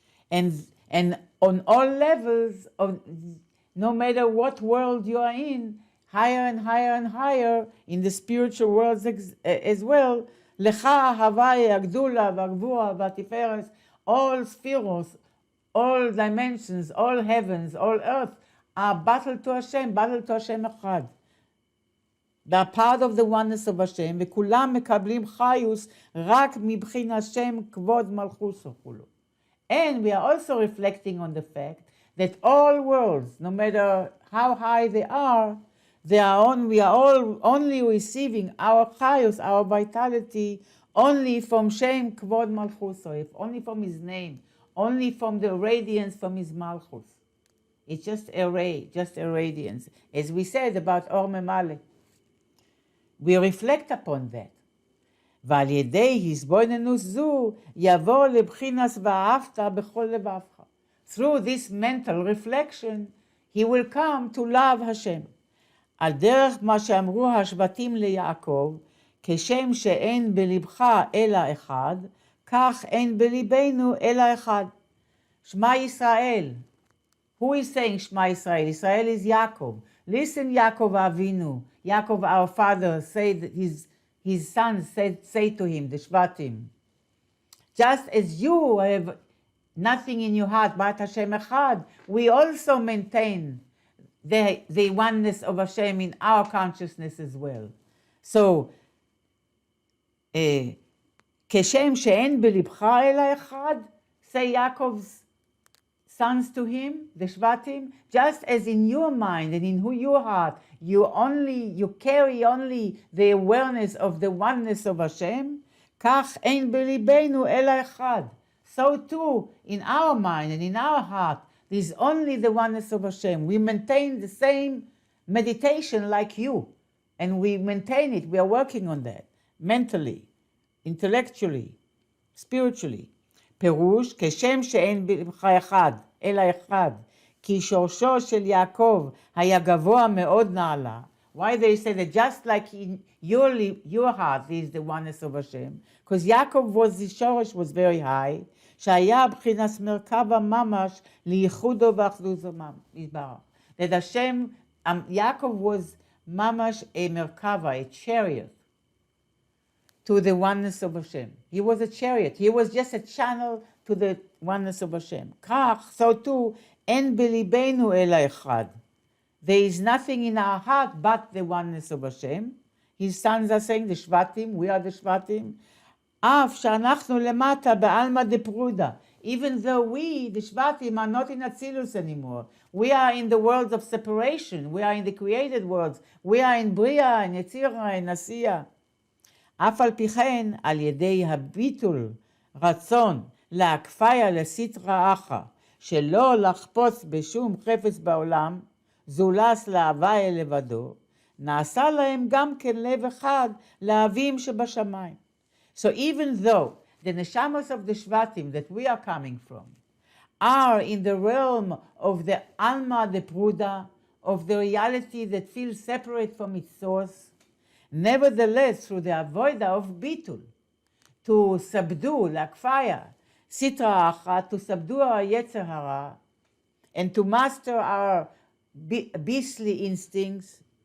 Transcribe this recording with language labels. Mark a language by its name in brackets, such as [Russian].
[English] And on all levels, no matter what world you are in, higher and higher and higher, in the spiritual worlds as well, Lecha, Havaya, Agdula, Vagvura, Vatiferes, all spheres, all dimensions, all heavens, all earth are battle to Hashem echad. [Hebrew] They are part of the oneness of Hashem, וכולם מקבלים חיוס רק מבחינת שם כבוד מלכוסו כולו. [English] And we are also reflecting on the fact that all worlds, no matter how high they are, we are all only receiving our chayus, our vitality, only from Shem Kvod Malchuso, only from his name, only from the radiance from his Malchus. It's just a ray, just a radiance. As we said about Or Memale, we reflect upon that. [Hebrew] ועל ידי הסבוננות זו יבוא לבחינס ואהבת בכל לבבך. [English] Through this mental reflection, he will come to love Hashem. [Hebrew] על דרך מה שאמרו השבטים ליעקב, כשם שאין בלבך אלא אחד, כך אין בליבנו אלא אחד. שמע ישראל. [English] Who is saying Shema Israel? Israel is Yaakov. Listen, Yaakov Avinu. Yaakov, our father, say that his sons say to him, the Shvatim, just as you have nothing in your heart but Hashem Echad, we also maintain the oneness of Hashem in our consciousness as well. So, [Hebrew] כשם שאין בלבך אלא אחד, [English] say Yaakov's sons to him, the Shvatim, just as in your mind and in your heart, you carry only the awareness of the oneness of Hashem, [Hebrew] כך אין בליבנו אלא אחד. [English] So too, in our mind and in our heart, there is only the oneness of Hashem. We maintain the same meditation like you, and we maintain it. We are working on that, mentally, intellectually, spiritually. [Hebrew] פירוש, כשם שאין בלבך אחד, אלא אחד, כי שורשו של יעקב היה גבוה מאוד נעלה. [English] Why they say that just like in your heart is the oneness of Hashem? Because Yaakov the shorosh was very high, [Hebrew] שהיה בחינת מרכבה ממש לייחודו ואחדותו יתברך. [English] That Hashem, Yaakov was mamash a merkava, a chariot, to the oneness of Hashem. He was a chariot. He was just a channel to the oneness of Hashem. [Hebrew] כך, [English] so too, [Hebrew] אין בליבנו אלא אחד. [English] There is nothing in our heart but the oneness of Hashem. His sons are saying, the Shvatim, we are the Shvatim. [Hebrew] אף שאנחנו למטה בעלמא דפרודה. [English] Even though we, the Shvatim, are not in Atzilus anymore. We are in the worlds of separation. We are in the created worlds. We are in Bria, in Yetzirah, in Asiya. [Hebrew] אף על פי כן, על ידי הביטול רצון להקפיה לסטרא אחא, שלא לחפוץ בשום חפץ בעולם, זולס להוויה לבדו, נעשה להם גם כן לב אחד לאבים שבשמיים. [English] So even though the neshamas of the Shvatim that we are coming from are in the realm of the Alma de Pruda, of the reality that feels separate from its source, nevertheless, through the avoida of bitul, to subdue, lakfaya, sitra acha, to subdue our yetzer hara, and to master our beastly instincts,